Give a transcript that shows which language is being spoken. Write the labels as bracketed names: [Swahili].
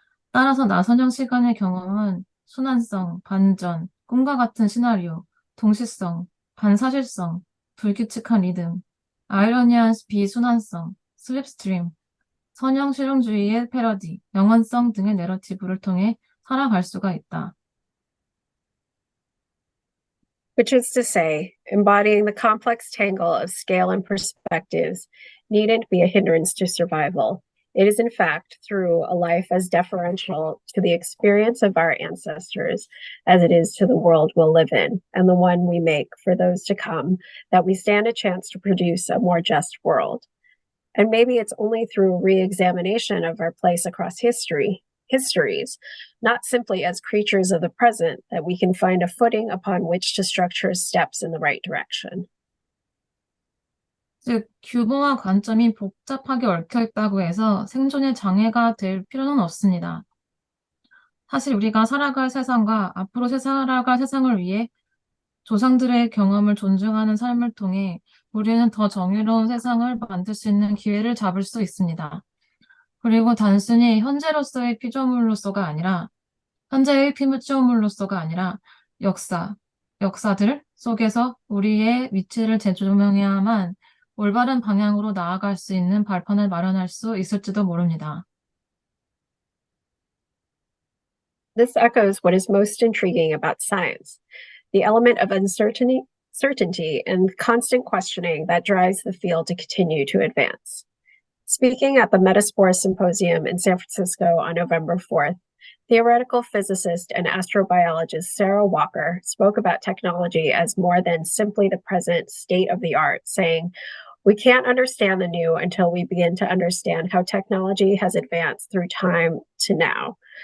[Korean] 따라서 나선형 시간의 경험은 순환성, 반전, 꿈과 같은 시나리오, 동시성, 반사실성, 불규칙한 리듬, 아이러니한 비순환성, 슬립스트림, 선형 실용주의의 패러디, 영원성 등의 내러티브를 통해 살아갈 수가 있다. [English] Which is to say, embodying the complex tangle of scale and perspectives needn't be a hindrance to survival. It is, in fact, through a life as deferential to the experience of our ancestors as it is to the world we'll live in, and the one we make for those to come, that we stand a chance to produce a more just world. And maybe it's only through re-examination of our place across histories, not simply as creatures of the present, that we can find a footing upon which to structure steps in the right direction. [Korean] 즉, 규모와 관점이 복잡하게 얽혀있다고 해서 생존에 장애가 될 필요는 없습니다. 사실 우리가 살아갈 세상과 앞으로 살아갈 세상을 위해 조상들의 경험을 존중하는 삶을 통해 우리는 더 정의로운 세상을 만들 수 있는 기회를 잡을 수 있습니다. 그리고 단순히 현재의 피조물로서가 아니라 역사들 속에서 우리의 위치를 재조명해야만 올바른 방향으로 나아갈 수 있는 발판을 마련할 수 있을지도 모릅니다. [English] This echoes what is most intriguing about science, the element of certainty and constant questioning that drives the field to continue to advance. Speaking at the Metaspore Symposium in San Francisco on November 4th, theoretical physicist and astrobiologist Sarah Walker spoke about technology as more than simply the present state of the art, saying, "We can't understand the new until we begin to understand how technology has advanced through time to now.